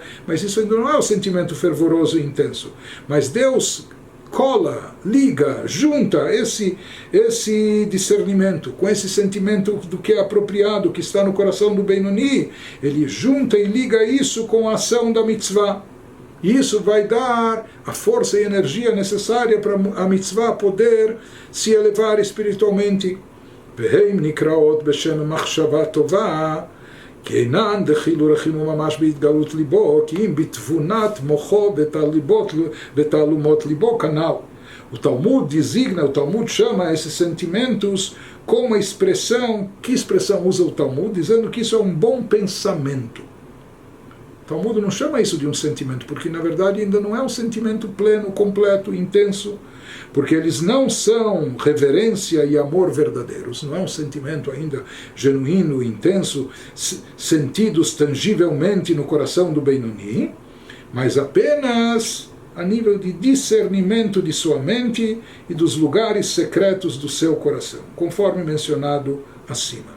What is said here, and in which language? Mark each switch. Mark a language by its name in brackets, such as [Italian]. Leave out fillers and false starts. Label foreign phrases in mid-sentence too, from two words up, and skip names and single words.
[Portuguese] Mas isso ainda não é o sentimento fervoroso e intenso. Mas Deus cola, liga, junta esse discernimento com esse sentimento do que é apropriado, que está no coração do Benoni. Ele junta e liga isso com a ação da mitzvah. E isso vai dar a força e energia necessária para a mitzvah poder se elevar espiritualmente. [Hebrew] והן נקראות בשם מחשבה טובה, כי אינן דחילו רחימו ממש בהתגלות ליבו, כי אם בתבונת מוחו ותעלומות ליבו כנ"ל. [Portuguese] O Talmud designa, o Talmud chama esses sentimentos como a expressão, que expressão usa o Talmud? Dizendo que isso é um bom pensamento. O Talmud não chama isso de um sentimento, porque na verdade ainda não é um sentimento pleno, completo, intenso, porque eles não são reverência e amor verdadeiros, não é um sentimento ainda genuíno, intenso, sentidos tangivelmente no coração do Benoni, mas apenas a nível de discernimento de sua mente e dos lugares secretos do seu coração, conforme mencionado acima.